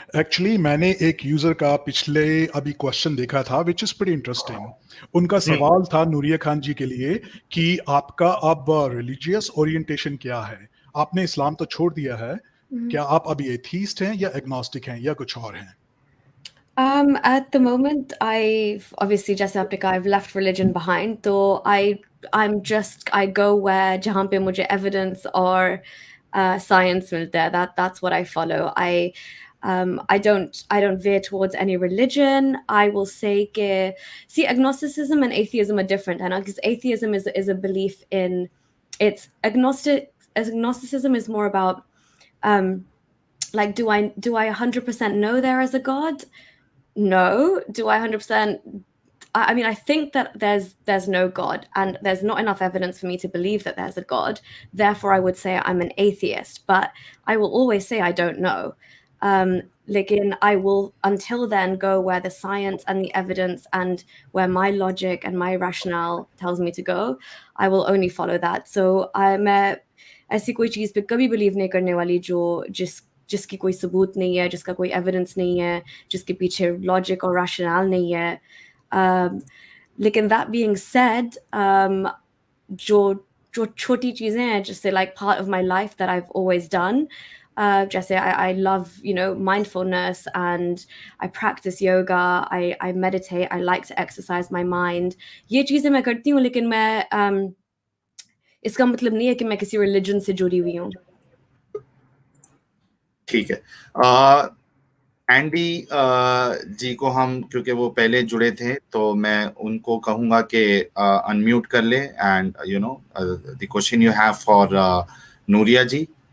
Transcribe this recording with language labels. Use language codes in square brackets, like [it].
[hi] Actually मैंने एक user का पिछले अभी क्वेश्चन देखा था [en] Which is pretty interesting. [hi] उनका सवाल था नूरिया खान जी के लिए कि आपका अब रिलीजियस ओरिएंटेशन क्या है, आपने इस्लाम तो छोड़ दिया है, क्या आप अभी एथीस्ट हैं या एग्नोस्टिक हैं या कुछ और हैं? [en] At the moment, I've obviously just I've left religion behind. So I go where [hi] jahan pe mujhe evidence or science milte hai. [en] That's what I follow. I don't veer towards any religion. I will say que see agnosticism and atheism are different, and because atheism is a belief in it's agnosticism is more about like do I 100% know there is a God? No. Do I 100%? I mean, I think that there's no God, and there's not enough evidence for me to believe that there's a God. Therefore, I would say I'm an atheist, but I will always say I don't know. I will until then go where the science and the evidence and where my logic and my rationale tells me to go. I will only follow that. So [hi] मैं ऐसी कोई चीज़ पे कभी believe नहीं करने वाली जिसकी कोई सबूत नहीं है, जिसका कोई एविडेंस नहीं है, जिसके पीछे लॉजिक और रैशनल नहीं है। [en] लेकिन that being said, [hi] जो छोटी चीज़ें हैं जैसे [en] like part of my life that I've always done, जैसे I love mindfulness and I practice yoga, I meditate, I like to exercise my mind. [hi] ये चीज़ें मैं करती हूँ, लेकिन मैं इसका मतलब नहीं है कि मैं किसी रिलीजन से जुड़ी हुई हूँ। ठीक है। एंडी जी को हम क्योंकि वो पहले जुड़े थे तो मैं उनको कहूंगा कि अनम्यूट कर ले, [en] and you know the question you have [hi] for Nooria ji.